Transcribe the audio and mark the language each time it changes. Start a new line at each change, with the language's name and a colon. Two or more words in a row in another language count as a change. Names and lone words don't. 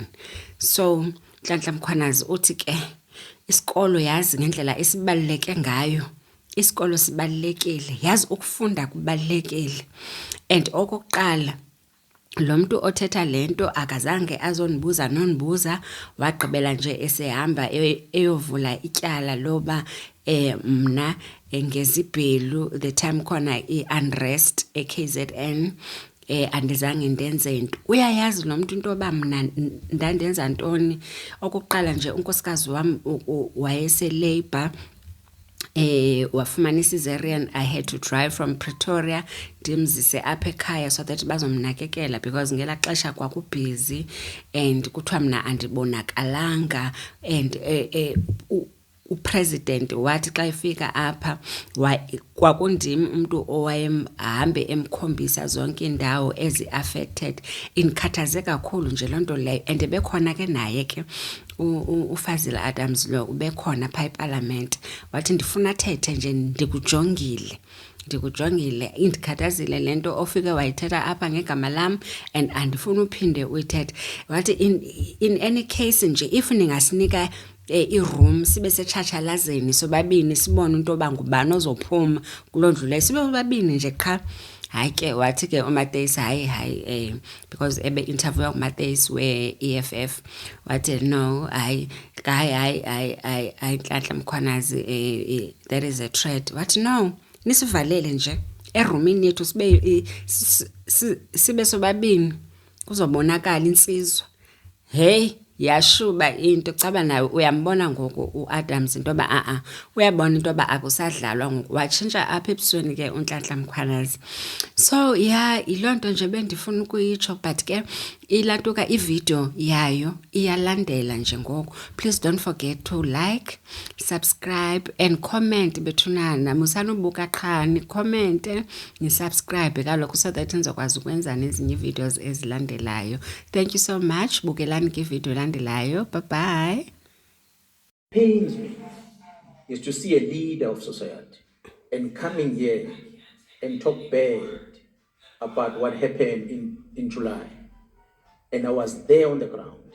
Xhosa: So Nhlanhla Mkhwanazi uthi ke isikolo yazi ngendlela esibaluleke ngayo, isikolo sibalulekile, yazi ukufunda kubalulekile. And okokuqala lo mntu othetha lento akazange azonibuza nonibuza, wagqibela nje esehamba eyovula ityala loba mna ngezibhelu
English: the time
Xhosa: khona i-unrest e-KZN andizange ndenze nto. Uyayazi lo mntu into yoba mna ndandenza ntoni? Okokuqala nje unkosikazi wam wayese-Labour, wafumana i-cesarean.
English: I had to drive from Pretoria
Xhosa: ndimzise apha ekhaya
English: so that
Xhosa: bazomnakekela because ngela xesha kwakubhizi and kuthiwa mna andibonakalanga. And upresident wathi xa efika apha kwakundim umntu owayehambe emkhombisa zonke iindawo ezi-affected. Indikhathaze kakhulu nje loo nto leyo. And bekhona ke naye ke uFaziel Adams lo ubekhona phaa eParliament, wathi ndifuna athethe nje ndikujongile, indikhathazile le nto ofike wayithetha apha ngegama lam and andifuna uphinde uyithethe. Wathi
English: in any case
Xhosa: nje if ningasinika i-room sibe setshatshalazeni sobabini sibone into yoba ngubani ozophuma kuloo ndlu leyo, sibe sobabini nje qha. Hayi ke wathi ke uMateisi hayi because ebe-interviewa kuMateisi we-EFF, wathi no hayi Nhlanhla Mkhwanazi,
English: that is a threat.
Xhosa: Wathi no, nisivalele nje erumini yethu sibe sobabini kuzobonakala insizwa. Hey, yashuba into caba nawe uyambona ngoku uAdams into yoba uyabona into yoba akusadlalwa ngoku, watshintsha apha ebusweni ke uNhlanhla Mkhwanazi.
English: So yeah,
Xhosa: yiloo nto nje bendifuna ukuyitsho, but ke ilantuka ivideo yayo iyalandela nje ngoku.
English: Please don't forget to like, subscribe and comment bethunana.
Xhosa: Musanubuka qha nikhomente, nisubscribe kaloku
English: so that
Xhosa: nizokwazi ukwenza nezinye videos ezilandelayo.
English: Thank you so much.
Xhosa: Bukelani ke video landelayo.
English: Bye bye. Pains me is to see a leader of society and coming here and talk bad about what happened in July. And I was there on the ground.